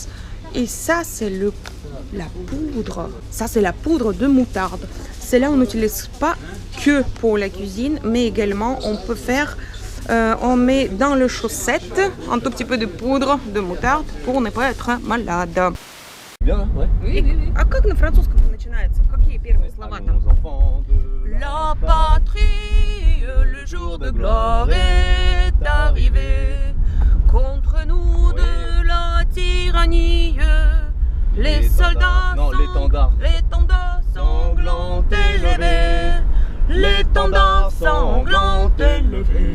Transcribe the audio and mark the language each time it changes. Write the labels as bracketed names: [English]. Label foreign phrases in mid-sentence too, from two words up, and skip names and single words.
[French] Et ça, c'est la poudre. Ça, c'est la poudre de moutarde. Celle-là, on n'utilise pas que pour la cuisine, mais également, on peut faire On met dans le chaussette un tout petit peu de poudre de moutarde pour ne pas être malade. Bien, ouais. Oui. [Russian] А как на французском начинается? Какие первые слова там? [French] La patrie, le jour de gloire est arrivé. Contre nous de la tyrannie, les soldats, l'étendard sanglant élevé, l'étendard sanglant élevé.